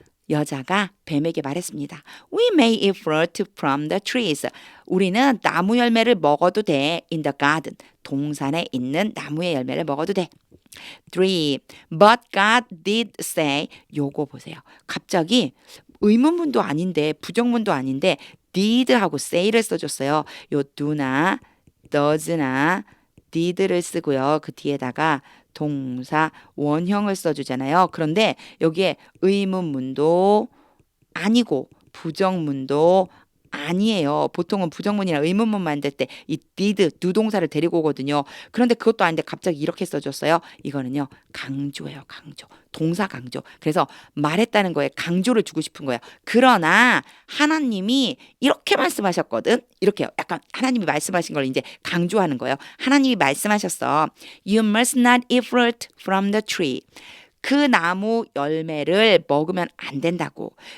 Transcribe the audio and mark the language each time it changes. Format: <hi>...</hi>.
<ko>여자가 뱀에게 말했습니다.</ko> <en>We may eat fruit from the trees.</en> <ko>우리는 나무 열매를 먹어도 돼.</ko> <en>In the garden.</en> <ko>동산에 있는 나무의 열매를 먹어도 돼.</ko> <en>3. But God did say.</en> <ko>요거 보세요. 갑자기 의문문도 아닌데 부정문도 아닌데 did 하고 say를 써줬어요. 요 do나 does나 did를 쓰고요. 그 뒤에다가 동사 원형을 써주잖아요. 그런데 여기에 의문문도 아니고 부정문도 아니에요. 보통은 부정문이나 의문문 만들 때 이 did, do 동사를 데리고 오거든요. 그런데 그것도 아닌데 갑자기 이렇게 써줬어요. 이거는요. 강조예요. 강조. 동사 강조. 그래서 말했다는 거에 강조를 주고 싶은 거예요. 그러나 하나님이 이렇게 말씀하셨거든. 이렇게 약간 하나님이 말씀하신 걸 이제 강조하는 거예요. 하나님이 말씀하셨어.</ko> <en>You must not eat fruit from the tree.</en> <ko>그 나무 열매를 먹으면 안 된다고.</ko>